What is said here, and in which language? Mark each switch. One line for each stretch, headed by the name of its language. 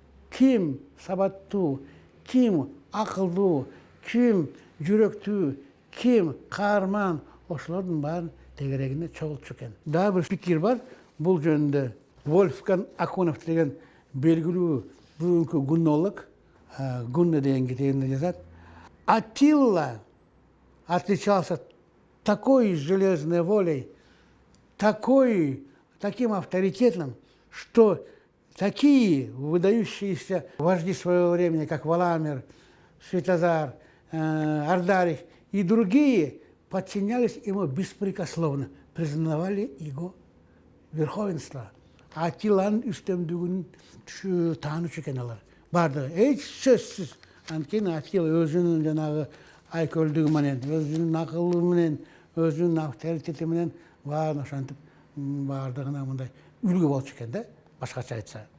Kyrgyz: Ким сабаттуу, ким акылдуу, ким жүрөктүү, ким каарман, ошолордун баарын тегерегине чогултчу экен. Да бир пикир бар бул жөнүндө. Вольфганг Акунов деген белгилүү бүгүнкү гуннолог, Гунна деген китебинде жазат.
Russian: Атилла отличался такой железной волей, таким авторитетом, что такие выдающиеся вожди своего времени, как Валамир, Святозар, Ардарих и другие, подчинялись ему беспрекословно, признавали его верховенство.
Kyrgyz: Атиланын үстөмдүгүн таанычу экен алар. Барды, эч сөзсүз. Анткени Атила өзүнүн жанагы айкөлдүгү менен, өзүнүн акылы менен, өзүнүн авторитети менен баарын ошентип баардыгына мындай үлгү болчу экен да, башкача айтса.